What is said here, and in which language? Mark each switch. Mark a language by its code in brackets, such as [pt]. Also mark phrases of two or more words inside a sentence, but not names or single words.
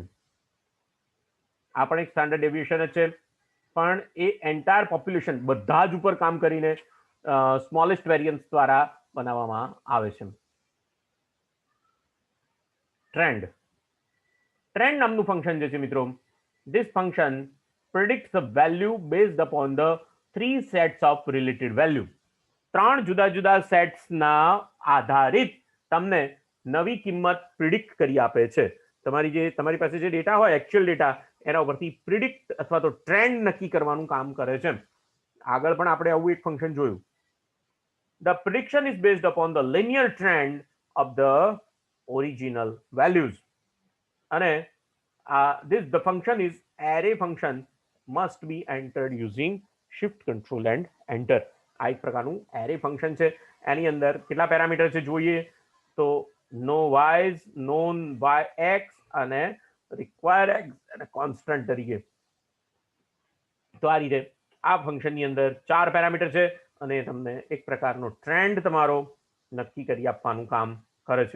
[gu] આ પણ એક [en] standard deviation [gu] જ છે, પણ એ [en] entire population [gu] બધા જ ઉપર કામ કરીને [en] smallest variance [gu] દ્વારા બનાવવામાં આવે છે. ટ્રેન્ડ. ટ્રેન્ડ નામનું ફંક્શન જે છે મિત્રો, [en] this function predicts the value based upon the 3 sets of related value. [gu] 3 જુદા જુદા સેટ્સના આધારિત તમને નવી કિંમત પ્રિડિક્ટ કરી આપે છે. તમારી પાસે જે ડેટા હોય, [en] actual data, [gu] એના ઉપરથી પ્રિડિક્ટ અથવા તો ટ્રેન્ડ નક્કી કરવાનું કામ કરે છે. આગળ પણ આપણે આવું એક ફંક્શન જોયું. [en] The prediction is based upon the linear trend of the original values. [gu] અને [en] this the function is array function must be entered using shift control and enter. [gu] આ એક પ્રકારનું એરે ફંક્શન છે. એની અંદર કેટલા પેરામીટર છે જોઈએ તો [en] known y's, known y x [gu] અને [en] require x [gu] અને કોન્સ્ટન્ટ તરીકે. તો આ રીતે આ ફંક્શનની અંદર 4 પેરામીટર છે અને તમને એક પ્રકારનો ટ્રેન્ડ તમારો નક્કી કરી આપવાનું કામ કરે છે.